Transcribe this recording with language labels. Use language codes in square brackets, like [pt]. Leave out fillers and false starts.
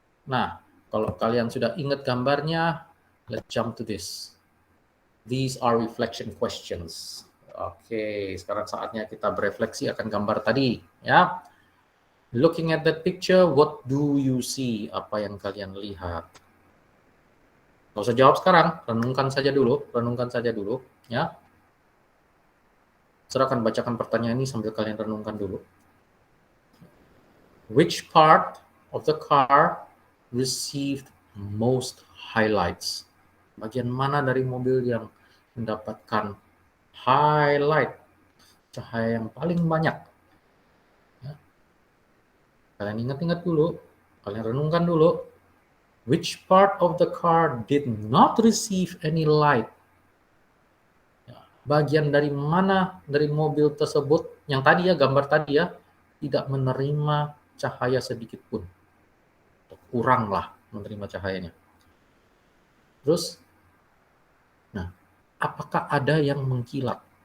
[id] Nah, kalau kalian sudah ingat gambarnya, [en] let's jump to this. These are reflection questions. [id] Oke, sekarang saatnya kita berefleksi akan gambar tadi, ya. [en] Looking at that picture, what do you see? [id] Apa yang kalian lihat? Nggak usah jawab sekarang, renungkan saja dulu, ya. Saya akan bacakan pertanyaan ini sambil kalian renungkan dulu. [en] Which part of the car received most highlights? [id] Bagian mana dari mobil yang mendapatkan highlight, cahaya yang paling banyak? Ya. Kalian ingat-ingat dulu, kalian renungkan dulu. [en] Which part of the car did not receive any light? [id] Ya. Bagian dari mana dari mobil tersebut, yang tadi ya, gambar tadi ya, tidak menerima cahaya sedikit pun. Kurang lah menerima cahayanya. Terus, nah, apakah ada yang mengkilat?